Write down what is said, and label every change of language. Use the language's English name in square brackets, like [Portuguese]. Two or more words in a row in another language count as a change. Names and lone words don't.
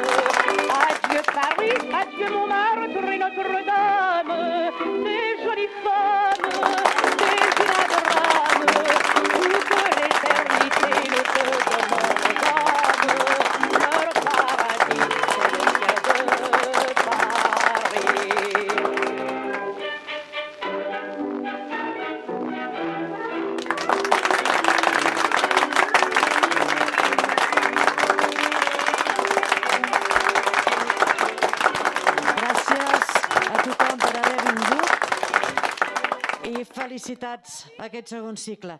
[French] Adieu Paris, adieu Montmartre et Notre-Dame, des jolies femmes, des inadorables, toute l'éternité nous te demande. Leur paradis, c'est le ciel de Paris. [Catalan] Gràcies a tothom per haver vingut i felicitats a aquest segon cicle.